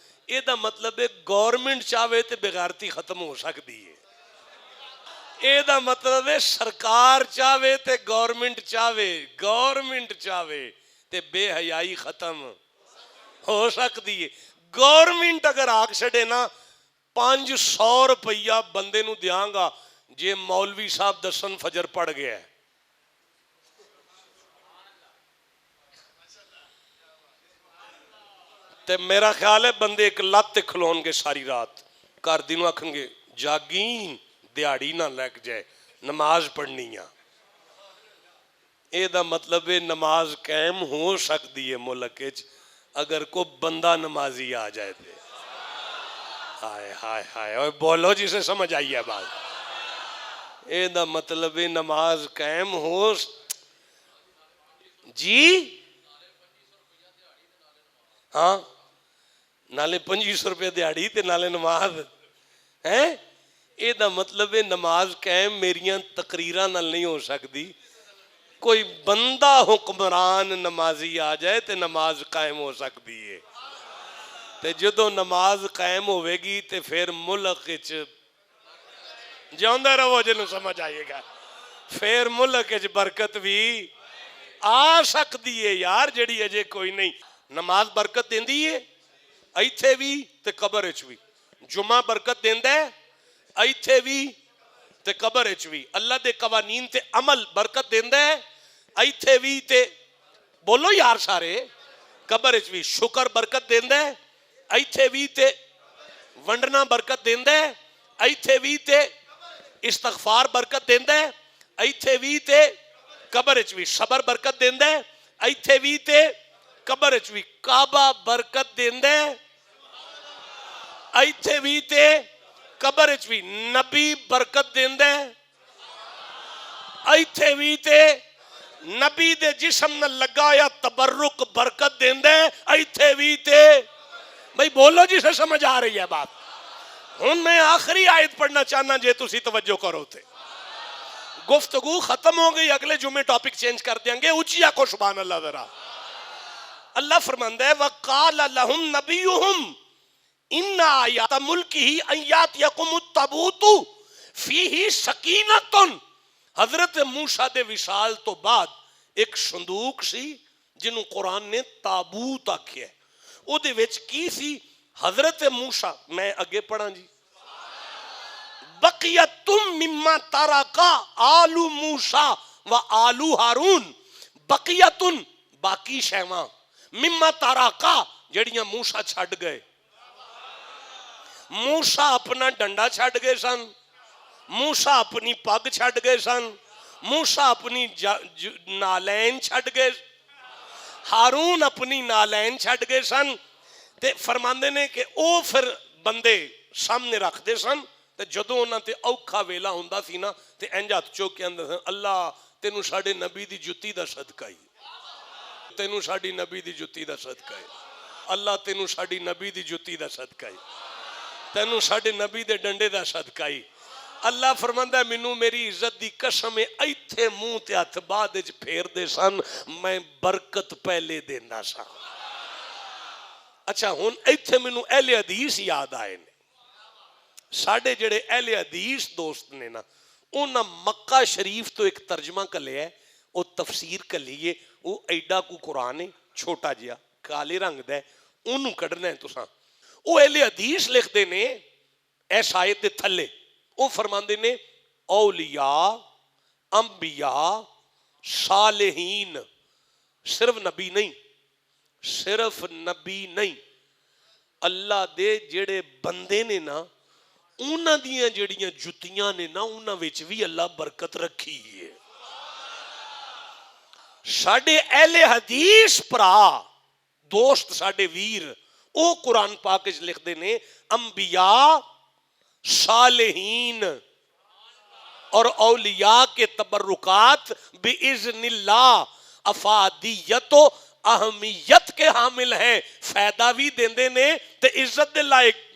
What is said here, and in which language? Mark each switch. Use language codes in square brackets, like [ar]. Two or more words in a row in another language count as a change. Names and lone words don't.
[pa] یہ دا مطلب ہے گورنمنٹ چاہے تے بغیرتی ختم ہو سکتی ہے. یہ دا مطلب ہے سرکار چاہے تے گورنمنٹ چاہے تے بے حیائی ختم ہو سکتی ہے. گورنمنٹ اگر آگ چھڑے نا 500 روپیہ بندے نو دیاں گا جے مولوی صاحب دسن فجر پڑھ گیا ہے. تے میرا خیال ہے بندے ایک لت کھلون گے ساری رات، کر دنوں آکھیں گے جاگیں دیہڑی نہ لگ جائے نماز پڑھنی ہے. اے دا مطلب ہے نماز قائم ہو سکتی ہے ملک وچ اگر کو بندہ نمازی آ جائے تے. ہائے ہائے ہائے اوے بولو جسے سمجھ آئی ہے بات. اے دا مطلب ہے نماز قائم ہو جی. ہاں نالے 2500 روپے دیہڑی تے نالے نماز ہیں. اے دا مطلب ہے نماز قائم میریاں تقریراں نال نہیں ہو سکتی. کوئی بندہ حکمران نمازی آ جائے تے نماز قائم ہو سکتی ہے. تے جدو نماز قائم ہوئے گی تے پھر ملک وچ جاندے رہو جنوں سمجھ آئیے گا. پھر ملک وچ برکت بھی آ سکتی ہے یار جڑی اجے کوئی نہیں. نماز برکت دیندی ہے ایتھے بھی تے قبر وچ بھی. جمعہ برکت دیندا ہے ایتھے بھی تے قبر وچ بھی. اللہ دے قوانین تے عمل برکت دیندا ہے ایتھے بھی تے بولو یار سارے قبر وچ بھی. شکر برکت دیندا ہے ایتھے بھی تے ونڈنا برکت دیندا ہے ایتھے بھی تے استغفار برکت دیندا ہے ایتھے بھی تے قبر وچ بھی. صبر برکت دیندا ہے ایتھے بھی تے قبر وچ بھی. کعبہ برکت دیندا ہے ایتھے بھی تے قبر وچ بھی. نبی برکت دیندا ہے ایتھے بھی تے نبی دے جسم نہ لگا یا تبرک برکت دیندا ہے ایتھے بھی تے. بھئی بولو جسے سمجھ آ رہی ہے بات. ہن میں آخری آیت پڑھنا چاہنا جے تسی توجہ کرو تے. [ur] گفتگو ختم ہو گئی، اگلے جمعے [en] topic change [ur] کر دیں گے. [pa] اچیا کو [ar] سبحان اللہ [pa] ذرا. اللہ فرماندا ہے [ar] وَقَالَ لَهُمْ نَبِيُّهُمْ إِنَّ آیَاتَ مُلْكِهِ أَن یَأْتِیَکُمُ التَّابُوتُ فِیہِ سَکِینَةٌ. [pa] حضرت موسیٰ دے وصال تو بعد ایک صندوق سی جنوں قرآن نے تابوت آکھیا ہے. او دے وچ کی سی؟ حضرت موسیٰ. میں اگے پڑھاں جی. [ar] بقیتم مما ترکا آل موسیٰ و آل ہارون. [pa] بقیتن باقی شیواں [ar] مما ترکا [pa] جڑیاں موسیٰ چھڈ گئے. موسیٰ اپنا ڈنڈا چھڈ گئے سن، موسیٰ اپنی پگ چھڈ گئے سن، موسیٰ اپنی نالین چھڈ گئے، ہارون اپنی نالین چھڈ گئے سن. تے فرماندے نے کہ او پھر بندے سامنے رکھ دے سن تے جدوں انہاں تے اوکھا ویلا ہوندا سی نا تے انج ہتھ چوک کے اندر اللہ تینوں ساڈے نبی دی جُتی دا صدقہ ہی، تینوں ساڈی نبی دی جُتی دا صدقہ ہی، اللہ تینوں ساڈی نبی دی جُتی دا صدقہ ہی، تینوں ساڈے نبی دے ڈنڈے دا صدقہ ہی. اللہ فرماندا ہے مینوں میری عزت دی قسم ہے ایتھے منہ تے ہاتھ بعد وچ پھیر دے سن میں برکت پہلے دیندا سا. اچھا ہن ایتھے مینوں اہل حدیث یاد آئے نے. ساڈے جڑے اہل حدیث دوست نے نا انہاں مکہ شریف تو ایک ترجمہ کلیا ہے وہ تفسیر کلیے وہ ایڈا کو قرآن ہے چھوٹا جہا کالے رنگ دا ہے انہوں کڈنا ہے تساں. وہ اہل حدیث لکھتے نے اس آیت دے تھلے وہ فرماندے نے اولیاء انبیاء صالحین صرف نبی نہیں اللہ دے جڑے بندے نے نا انہاں دیاں جڑیاں جتیاں نے نا انہاں وچ بھی اللہ برکت رکھی ہے. ساڈے اہل حدیث پرا دوست ساڈے ویر او قرآن پاک وچ لکھدے نے [ur] انبیاء صالحین اور اولیاء کے تبرکات باذن اللہ افادیت و اہمیت کے حامل ہیں [pa] فائدہ بھی دیندے نے تے عزت دے لائق.